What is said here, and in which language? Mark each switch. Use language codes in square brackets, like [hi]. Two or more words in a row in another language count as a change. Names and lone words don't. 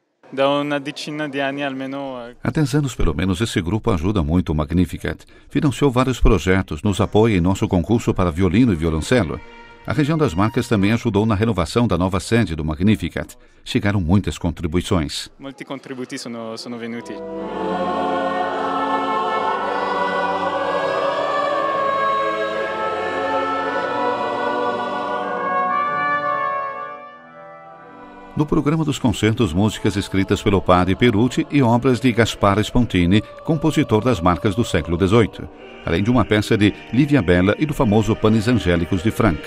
[pt] Há 10 anos, pelo menos, esse grupo ajuda muito o Magnificat. Financiou vários projetos, nos apoia em nosso concurso para violino e violoncelo. A região das Marcas também ajudou na renovação da nova sede do Magnificat. Chegaram muitas contribuições. [it] Molti contributi sono venuti. [pt] No programa dos concertos, músicas escritas pelo padre Pierucci e obras de Gaspare Spontini, compositor das Marcas do século XVIII, além de uma peça de Livia Bella e do famoso Panis Angélicos de Franck.